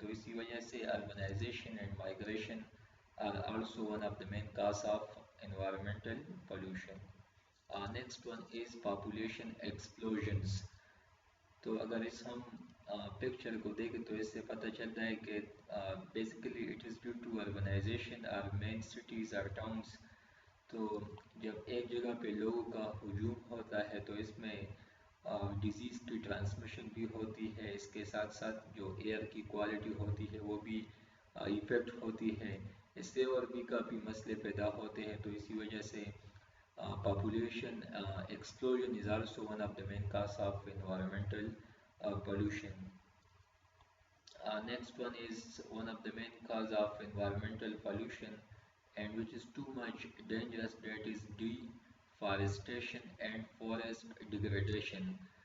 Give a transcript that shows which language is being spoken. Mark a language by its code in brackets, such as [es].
[ur] تو اسی وجہ سے [en] Urbanization and migration are also one of the main cause of environmental pollution. Next one is population explosions. [ur] تو اگر اس ہم پکچر کو دیکھیں تو اس سے پتہ چلتا ہے کہ basically [en] it is due to urbanization [ur] اور مین سٹیز اور ٹاؤنس. تو جب ایک جگہ پہ لوگوں کا ہجوم ہوتا ہے تو اس میں ڈیزیز کی ٹرانسمیشن بھی ہوتی ہے، اس کے ساتھ ساتھ جو ایئر کی کوالٹی ہوتی ہے وہ بھی ایفیکٹ ہوتی ہے، اس سے اور بھی کافی مسئلے پیدا ہوتے ہیں. تو اسی وجہ سے [en] population explosion is also one of the main cause of environmental pollution. Next one is one of the main cause of environmental pollution, and which is too much dangerous, that is deforestation and forest degradation.